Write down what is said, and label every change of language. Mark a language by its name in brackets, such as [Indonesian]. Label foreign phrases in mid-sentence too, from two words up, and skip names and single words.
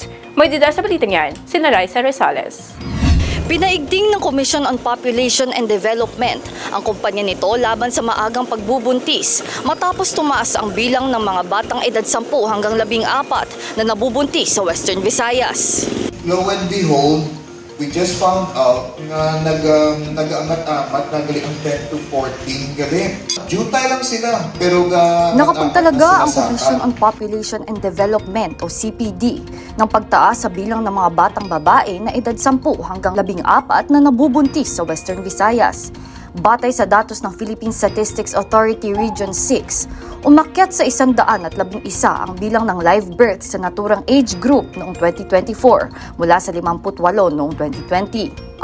[Filipino] May dida sa balitang yan, si Raisa Rosales. Pinaigting ng Commission on Population and Development ang kumpanya nito laban sa maagang pagbubuntis matapos tumaas ang bilang ng mga batang edad 10 hanggang 14 na nabubuntis sa Western Visayas. [English] Lo and behold, we just found out [Hiligaynon] na nag-aangat-angat na gali ang 10 to 14 gali. Jutay lang sila, pero [Filipino] Nakapagtalaga ang Commission on Population and Development o CPD ng pagtaas sa bilang ng mga batang babae na edad 10 hanggang 14 na nabubuntis sa Western Visayas. Batay sa datos ng Philippine Statistics Authority Region 6, umakyat sa 111 ang bilang ng [English] live births [Filipino] sa naturang age group noong 2024 mula sa 58 noong 2020.